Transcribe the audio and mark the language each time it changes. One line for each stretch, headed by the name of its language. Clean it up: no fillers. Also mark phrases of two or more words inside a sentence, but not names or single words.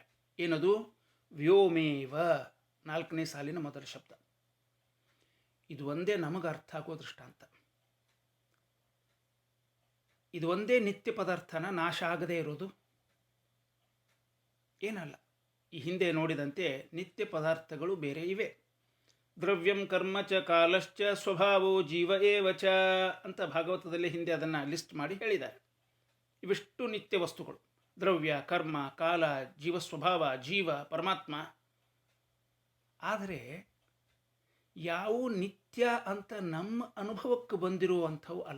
Kannada: ಏನದು? ವ್ಯೋಮೇವ, 4ನೇ ಸಾಲಿನ ಮೊದಲ ಶಬ್ದ. ಇದು ಒಂದೇ ನಮಗೆ ಅರ್ಥ ಆಗೋ ದೃಷ್ಟಾಂತ. ಇದು ಒಂದೇ ನಿತ್ಯ ಪದಾರ್ಥನ ನಾಶ ಆಗದೇ ಇರೋದು ಏನಲ್ಲ. ಈ ಹಿಂದೆ ನೋಡಿದಂತೆ ನಿತ್ಯ ಪದಾರ್ಥಗಳು ಬೇರೆ ಇವೆ.
Sanskrit: ದ್ರವ್ಯಂ ಕರ್ಮ ಚ ಕಾಲಶ್ಚ ಸ್ವಭಾವೋ ಜೀವ ಏವ ಚ
Kannada: ಅಂತ ಭಾಗವತದಲ್ಲಿ ಹಿಂದೆ ಅದನ್ನು ಲಿಸ್ಟ್ ಮಾಡಿ ಹೇಳಿದ್ದಾರೆ. ಇವಿಷ್ಟು ನಿತ್ಯ ವಸ್ತುಗಳು: ದ್ರವ್ಯ, ಕರ್ಮ, ಕಾಲ, ಜೀವ ಸ್ವಭಾವ, ಜೀವ, ಪರಮಾತ್ಮ. ಆದರೆ ಯಾವೂ ನಿತ್ಯ ಅಂತ ನಮ್ಮ ಅನುಭವಕ್ಕೆ ಬಂದಿರುವಂಥವು ಅಲ್ಲ.